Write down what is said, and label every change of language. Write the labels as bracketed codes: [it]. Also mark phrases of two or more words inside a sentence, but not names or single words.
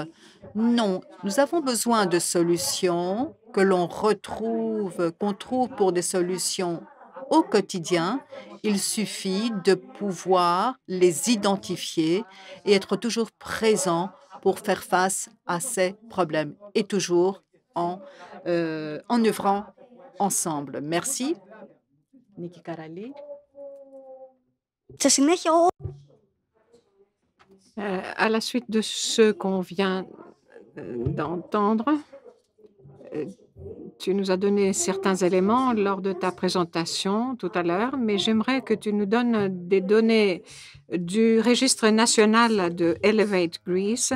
[fr] Non, nous avons besoin de solutions que l'on retrouve, qu'on trouve pour des solutions au quotidien. Il suffit de pouvoir les identifier et être toujours présent pour faire face à ces problèmes et toujours en œuvrant ensemble. Merci. Niki Karali. [el] Σε συνέχεια, [fr] À la suite de ce qu'on vient d'entendre, tu nous as donné certains éléments lors de ta présentation tout à l'heure, mais j'aimerais que tu nous donnes des données du registre national de Elevate Greece.